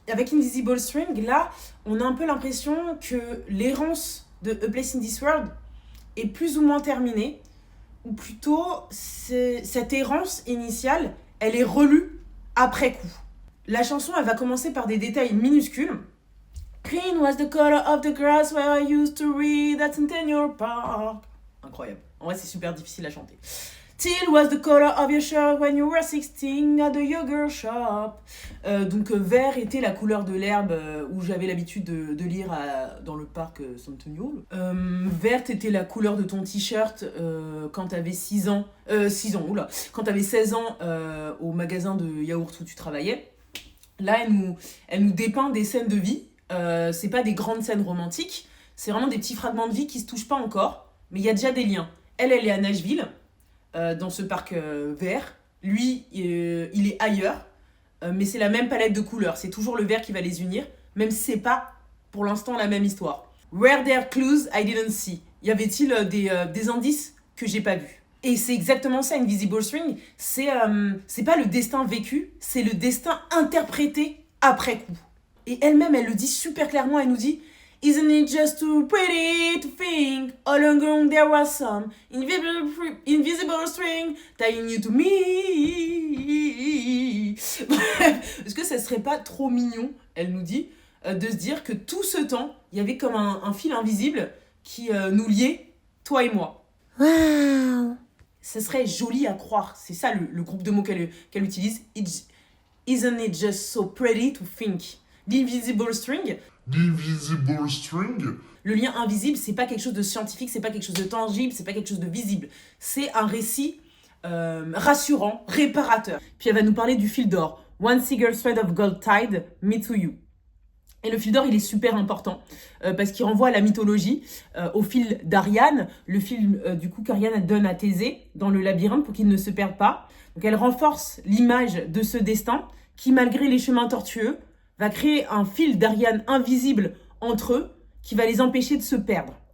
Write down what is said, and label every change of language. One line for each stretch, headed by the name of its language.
French: Avec Invisible String, là, on a un peu l'impression que l'errance de A Place in This World est plus ou moins terminée, ou plutôt cette errance initiale, elle est relue après coup. La chanson, elle va commencer par des détails minuscules,
English: Green was the color of the grass where I used to read at Centennial Park.
French: Incroyable. En vrai, c'est super difficile à chanter.
English: Teal was the color of your shirt when you were 16 at the yogurt shop.
French: Donc vert était la couleur de l'herbe où j'avais l'habitude de lire dans le parc Centennial. Verte était la couleur de ton t-shirt quand t'avais 6 ans. 6 ans, oula. Quand t'avais 16 ans au magasin de yaourt où tu travaillais. Là, elle nous dépeint des scènes de vie. C'est pas des grandes scènes romantiques. C'est vraiment des petits fragments de vie qui se touchent pas encore. Mais il y a déjà des liens. Elle est à Nashville. Dans ce parc vert. Lui, il est ailleurs, mais c'est la même palette de couleurs. C'est toujours le vert qui va les unir, même si c'est pas, pour l'instant, la même histoire.
English: Were there clues I didn't see?
French: Y avait-il des indices que j'ai pas vus? Et c'est exactement ça, Invisible String. C'est pas le destin vécu, c'est le destin interprété après coup. Et elle-même, elle le dit super clairement, elle nous dit...
English: Isn't it just too pretty to think all along there was some invisible string tying you to me?
French: Est-ce que ça serait pas trop mignon, elle nous dit, de se dire que tout ce temps, il y avait comme un fil invisible qui nous liait, toi et moi. Wow. Ça serait joli à croire. C'est ça le groupe de mots qu'elle utilise.
English: Isn't it just so pretty to think?
French: L'invisible string... L'Invisible String. Le lien invisible, c'est pas quelque chose de scientifique, c'est pas quelque chose de tangible, c'est pas quelque chose de visible. C'est un récit rassurant, réparateur. Puis elle va nous parler du fil d'or.
English: One single thread of gold tied me to you.
French: Et le fil d'or, il est super important parce qu'il renvoie à la mythologie, au fil d'Ariane, le fil du coup qu'Ariane donne à Thésée dans le labyrinthe pour qu'il ne se perde pas. Donc elle renforce l'image de ce destin qui, malgré les chemins tortueux, va créer un fil d'Ariane invisible entre eux qui va les empêcher de se perdre.